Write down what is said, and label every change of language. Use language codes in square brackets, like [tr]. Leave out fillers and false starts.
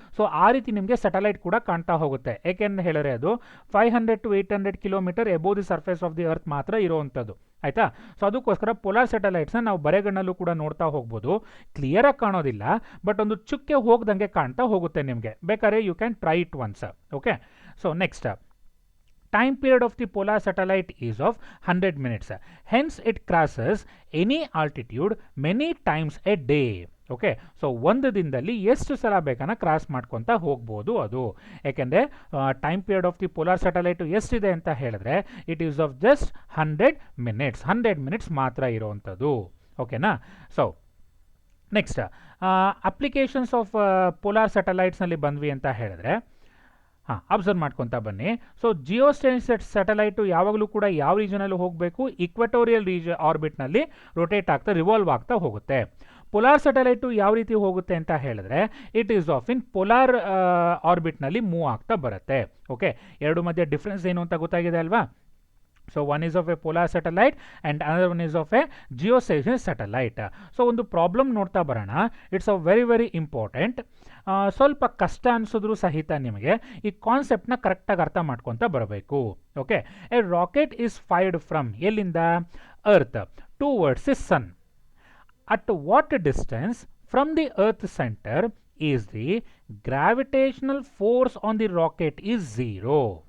[kn] So ಆ ರೀತಿ ನಿಮಗೆ ಸ್ಯಾಟಲೈಟ್ ಕೂಡ ಕಾಣ್ತಾ ಹೋಗುತ್ತೆ. ಏಕೆಂದು ಹೇಳಿದ್ರೆ ಅದು 500 to 800 kilometre [en] above the surface of the earth [kn] ಮಾತ್ರ ಇರೋವಂಥದ್ದು. ಆಯಿತಾ. ಸೊ ಅದಕ್ಕೋಸ್ಕರ ಪೋಲಾರ್ ಸ್ಯಾಟಲೈಟ್ಸ್ನ ನಾವು ಬರೆಗಣ್ಣಲ್ಲೂ ಕೂಡ ನೋಡ್ತಾ ಹೋಗ್ಬೋದು, ಕ್ಲಿಯರಾಗಿ ಕಾಣೋದಿಲ್ಲ, ಬಟ್ ಒಂದು ಚುಕ್ಕೆ ಹೋಗ್ದಂಗೆ ಕಾಣ್ತಾ ಹೋಗುತ್ತೆ ನಿಮಗೆ. [en] ಬೇಕಾದ್ರೆ you can try it once. Okay, so next, time period of the polar satellite is of 100 minutes. Hence it crosses any altitude many times a day. [kn] Okay, so ಒಂದು ದಿನದಲ್ಲಿ ಎಷ್ಟು ಸಲ ಬೇಕಾನ ಕ್ರಾಸ್ ಮಾಡ್ಕೊತಾ ಹೋಗ್ಬೋದು ಅದು. ಯಾಕೆಂದರೆ time period of the polar satellite ಎಷ್ಟಿದೆ ಅಂತ ಹೇಳಿದ್ರೆ [en] it is of just [kn] 100 minutes ಮಾತ್ರ ಇರೋವಂಥದ್ದು. ಓಕೆನಾ. So next, applications of polar ಸ್ಯಾಟಲೈಟ್ಸ್ನಲ್ಲಿ ಬಂದ್ವಿ ಅಂತ ಹೇಳಿದ್ರೆ ಅಬ್ಸರ್ವ್ ಮಾಡ್ಕೊತಾ ಬನ್ನಿ. ಸೊ ಜಿಯೋ ಸ್ಯಾಟಲೈಟು ಯಾವಾಗಲೂ ಕೂಡ ಯಾವ ರೀಜನಲ್ಲಿ ಹೋಗಬೇಕು, ಇಕ್ವೆಟೋರಿಯಲ್ ಆರ್ಬಿಟ್ನಲ್ಲಿ ರೊಟೇಟ್ ಆಗ್ತಾ ರಿವಾಲ್ವ್ ಆಗ್ತಾ ಹೋಗುತ್ತೆ. ಪೊಲಾರ್ ಸ್ಯಾಟಲೈಟು ಯಾವ ರೀತಿ ಹೋಗುತ್ತೆ ಅಂತ ಹೇಳಿದ್ರೆ it is of in polar ಆರ್ಬಿಟ್ನಲ್ಲಿ move ಆಗ್ತಾ ಬರುತ್ತೆ. ಓಕೆ, ಎರಡು ಮಧ್ಯೆ ಡಿಫ್ರೆನ್ಸ್ ಏನು ಅಂತ ಗೊತ್ತಾಗಿದೆ ಅಲ್ವಾ? [en] So one is of a polar satellite and another one is of a geostationary satellite. [kn] So ಒಂದು ಪ್ರಾಬ್ಲಮ್ ನೋಡ್ತಾ ಬರೋಣ. [en] It's a very important. [kn] ಸ್ವಲ್ಪ ಕಷ್ಟ ಅನಿಸಿದ್ರು ಸಹಿತ ನಿಮಗೆ ಈ ಕಾನ್ಸೆಪ್ಟ್ನ ಕರೆಕ್ಟಾಗಿ ಅರ್ಥ ಮಾಡ್ಕೊತ ಬರಬೇಕು. [en] Okay, a rocket is fired from ಎಲ್ಲಿಂದ? Earth towards the sun. At what distance from the earth centre is the gravitational force on the rocket is 0.